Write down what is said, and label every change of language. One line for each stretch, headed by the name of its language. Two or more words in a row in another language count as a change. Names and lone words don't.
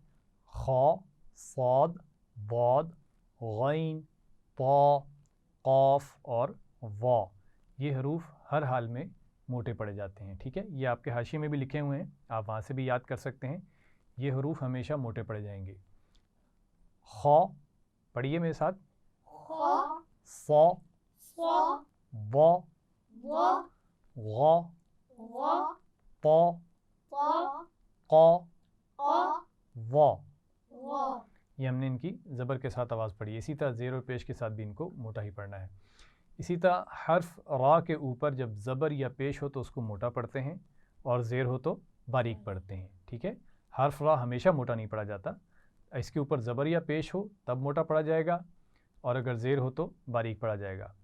Urdu: خا، صاد، ضاد، غین، طا، قاف اور وا. یہ حروف ہر حال میں موٹے پڑے جاتے ہیں، ٹھیک ہے؟ یہ آپ کے حاشیے میں بھی لکھے ہوئے ہیں، آپ وہاں سے بھی یاد کر سکتے ہیں۔ یہ حروف ہمیشہ موٹے پڑے جائیں گے۔ خ، پڑھیے میرے ساتھ، ص، ض، غ، ط، ق، ظ۔ یہ ہم نے ان کی زبر کے ساتھ آواز پڑھی ہے، اسی طرح زیر و پیش کے ساتھ بھی ان کو موٹا ہی پڑھنا ہے۔ اسی طرح حرف را کے اوپر جب زبر یا پیش ہو تو اس کو موٹا پڑھتے ہیں، اور زیر ہو تو باریک پڑھتے ہیں، ٹھیک ہے؟ حرف را ہمیشہ موٹا نہیں پڑھا جاتا، اس کے اوپر زبر یا پیش ہو تب موٹا پڑھا جائے گا، اور اگر زیر ہو تو باریک پڑھا جائے گا۔